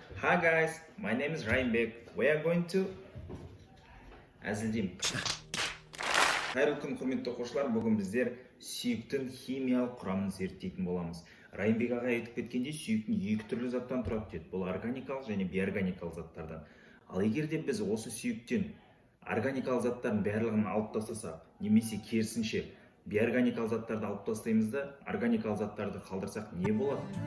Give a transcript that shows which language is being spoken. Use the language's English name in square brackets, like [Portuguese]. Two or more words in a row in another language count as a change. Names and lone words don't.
[English] Hi guys, my name is Ryanbek. We are going to әзілдейм. [Kazakh] Қайырлы күн, құрметті оқушылар, бүгін біздер сүйектің химиялық құрамын зерттейтін боламыз. Райымбек аға айтып кеткенде, сүйектің екі түрлі заттан тұрады деді. Бұл органикалық және бейорганикалық заттардан. Ал егер де біз осы сүйектен органикалық заттардың барлығын алып тастасақ, немесе керісінше бейорганикалық заттарды алып тастаймыз да, органикалық заттарды қалдырсақ не болады?